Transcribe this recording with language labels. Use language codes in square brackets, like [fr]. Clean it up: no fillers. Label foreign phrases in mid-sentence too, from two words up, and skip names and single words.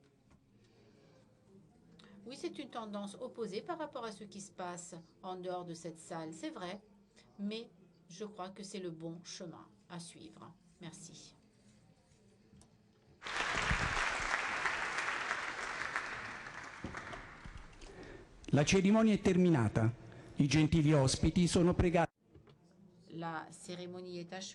[fr] Oui, c'est une tendance opposée par rapport à ce qui se passe en dehors de cette salle, c'est vrai, mais je crois que c'est le bon chemin à suivre. Merci. [it] La cerimonia è terminata. I gentili ospiti sono pregati. [fr] La cérémonie est achevée.